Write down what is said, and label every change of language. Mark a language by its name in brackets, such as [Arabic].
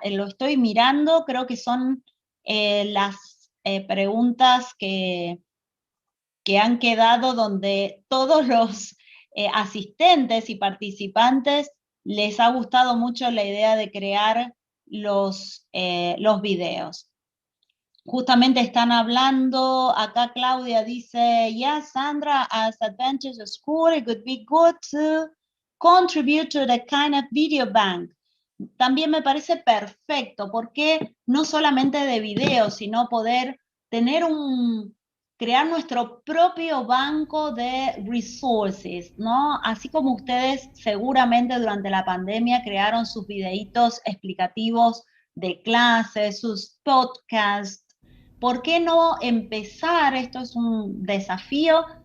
[Spanish] Lo estoy mirando, creo que son las preguntas que han quedado donde todos los asistentes y participantes les ha gustado mucho la idea de crear los videos. Justamente están hablando, acá Claudia dice, [English] yes, Sandra, as Advantage School, it would be good to contribute to the kind of video bank. [Spanish] También me parece perfecto, porque no solamente de videos, sino poder tener crear nuestro propio banco de resources, ¿no? Así como ustedes seguramente durante la pandemia crearon sus videitos explicativos de clases, sus podcasts. ¿Por qué no empezar, esto es un desafío,